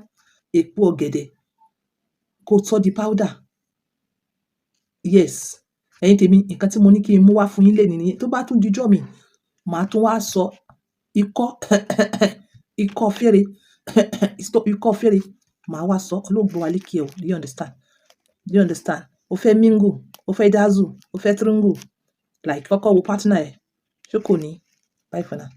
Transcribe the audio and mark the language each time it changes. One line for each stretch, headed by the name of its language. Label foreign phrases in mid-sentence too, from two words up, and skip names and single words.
Yoruba: Èpo ọ̀gẹ̀dẹ̀ kó sọ di powder. Yes. Ẹ̀yin tèmi, nǹkan tí mo ní kí n mú wá fún yín lénìí nìyẹn. Tó bá tún dijọ́ mi, màá tún wá sọ ikọ́ fẹ́rẹ̀. Màá wá sọ olóògbé wa lékè o.
English: Do you understand?
Yoruba: O fẹ́ mingle, o fẹ́ dazzle, o fẹ́ tringle. Like kọ́kọ́ wo partner ẹ̀. Ṣé kò ní?
English: Bye for now.